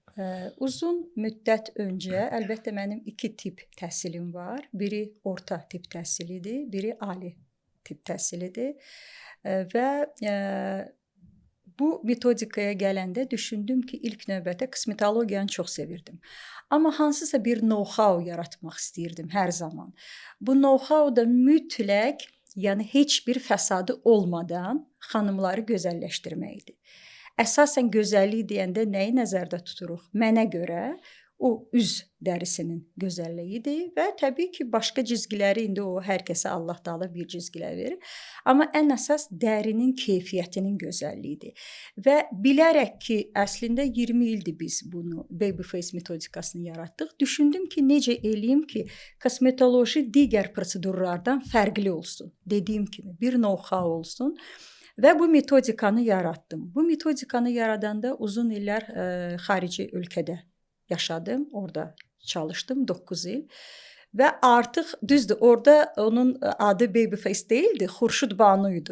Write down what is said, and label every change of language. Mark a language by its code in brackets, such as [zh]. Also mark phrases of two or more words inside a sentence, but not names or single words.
[az] Uzun müddət öncə əlbəttə mənim iki tip təhsilim var. Biri orta tip təhsilidir, biri ali tip təhsilidir. Və bu metodikaya gələndə düşündüm ki, ilk növbətə kosmetologiyanı çox sevirdim. Amma hansısa bir know-how yaratmaq istəyirdim hər zaman. Bu know-how da mütləq, yəni heç bir fəsadı olmadan xanımları gözəlləşdirməkdir. Əsasən gözəllik deyəndə nəyi nəzərdə tuturuq? Mənə görə o üz dərisinin gözəlliyidir və təbii ki, başqa cizgiləri indi o hər kəsə Allah Taala bir cizgilər verir. Amma ən əsas dərinin keyfiyyətinin gözəlliyidir. Və bilərək ki, əslində 20 ildir biz bunu babyface metodikasını yaratdıq. Düşündüm ki, necə eləyim ki, kosmetoloji digər prosedurlardan fərqli olsun. Dediyim kimi bir know-how olsun. Və bu metodikanı yaratdım. Bu metodikanı yaradanda uzun illər xarici ölkədə yaşadım, orada çalışdım 9 il və artıq düzdür, orada onun adı babyface deyildi, Xurşud Banu idi.